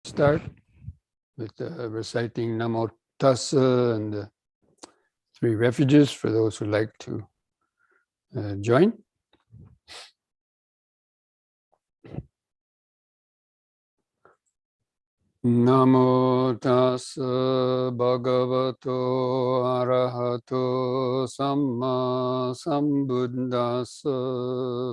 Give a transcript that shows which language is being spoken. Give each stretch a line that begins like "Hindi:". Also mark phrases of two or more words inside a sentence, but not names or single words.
English: Start with reciting
Pali: Namo Tassa
English: and the three refuges for those who like to join.
Pali: Namo Tassa Bhagavato Arahato Samma Sambuddhassa.